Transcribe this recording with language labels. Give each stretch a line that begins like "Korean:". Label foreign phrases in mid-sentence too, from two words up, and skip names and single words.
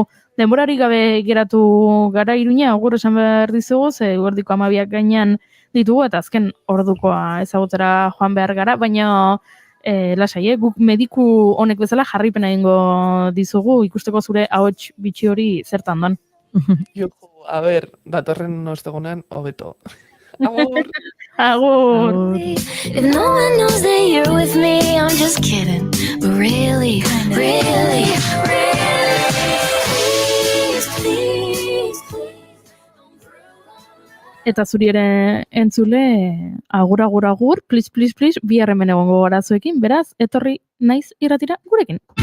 Basque: Denborari gabe geratu gara Iruña, agur esan behar dizugu, ze gordiko 12 gainean ditugu, eta azken ordukoa ezagutera joan behar gara, baina lasai, guk mediku honek bezala jarripena egingo dizugu, ikusteko zure ahots bitxi hori zertan doan. Datorren ostegunean hobeto. Agur! Agur!
English: If no one knows that you're with me, I'm just kidding. But really, really, really, please, please.
Basque: Eta zuri ere entzule, agur, please, bihar hemen egongo gara zuekin, beraz, etorri naiz irratira gurekin.